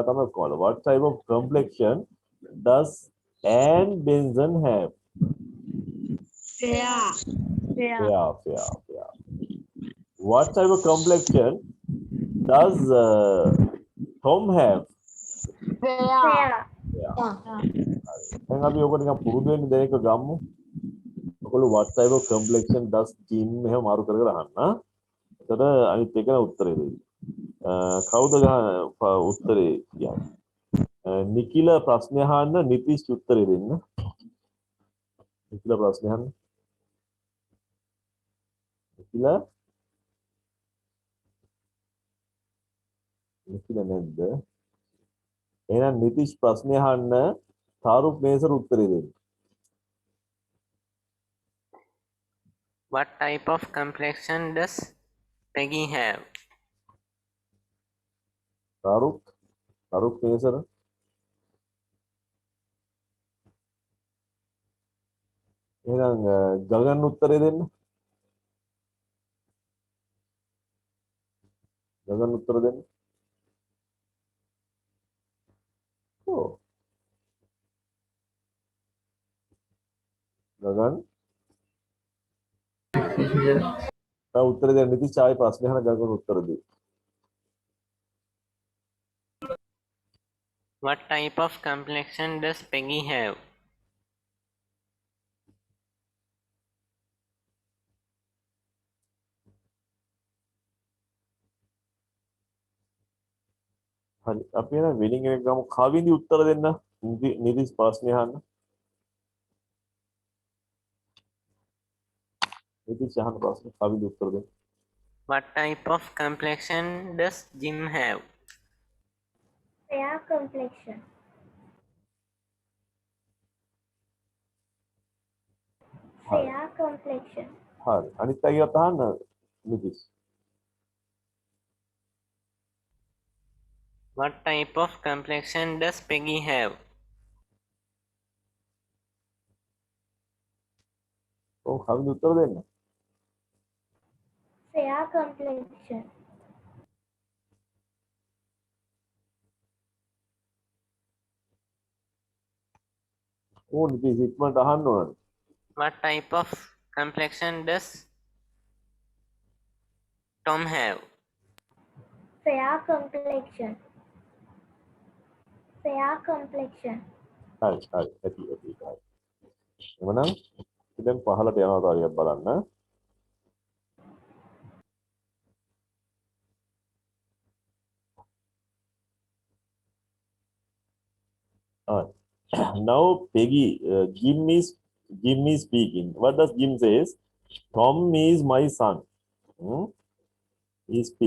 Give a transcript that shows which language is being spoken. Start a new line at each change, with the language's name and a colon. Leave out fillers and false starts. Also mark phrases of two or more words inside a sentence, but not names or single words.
English: What type of complexion does Anne Benson have? Fair. Fair. What type of complexion does Tom have? Fair.
Sinhala: දැන් අපි ඔක නිකන් පුරුදු වෙන්න දෙන එක ගමු. ඔයගොල්ලෝ
English: what type of complexion does Jim
Sinhala: එහෙම මාරු කර කර අහන්න. එතකොට අනිත් එක උත්තරේ දෙයි. කවුද උත්තරේ කියන්නේ? නිකිල ප්‍රශ්න අහන්න නිතිෂ් උත්තරේ දෙන්න. නිකිල ප්‍රශ්න අහන්න. නිකිල නැද්ද? එහෙනම් නිතිෂ් ප්‍රශ්න අහන්න තාරුක් මේසර උත්තරේ දෙන්න.
English: What type of complexion does Peggy have?
Sinhala: තාරුක් මේසර එහෙනම් ගගන් උත්තරේ දෙන්න. ගගන් උත්තර දෙන්න. ඔව්. ගගන් උත්තර දෙන්න ඉතින් චායි ප්‍රශ්න අහන ගගන් උත්තර දෙයි.
English: What type of complexion does Peggy have?
Sinhala: හරි අපි එන වෙනින් එක ගමු කවින්දි උත්තර දෙන්න. නිතිෂ් ප්‍රශ්න අහන්න. නිතිෂ් අහන ප්‍රශ්න කවින්දි උත්තර දෙන්න.
English: What type of complexion does Jim have? Fair complexion. Fair complexion.
Sinhala: හරි අනිත් අයත් අහන්න නිතිෂ්.
English: What type of complexion does Peggy have?
Sinhala: ඔව් කවින්දි උත්තර දෙන්න.
English: Fair complexion.
Sinhala: ඕ නිතිෂ් ඉක්මනට අහන්න ඕනද?
English: What type of complexion does Tom have? Fair complexion. Fair complexion.
Sinhala: හරි ඇති. එවනම් දැන් පහලට යනවා කාරියක් බලන්න.
English: Now Peggy, Jim is speaking. What does Jim says? Tom is my son. He speak.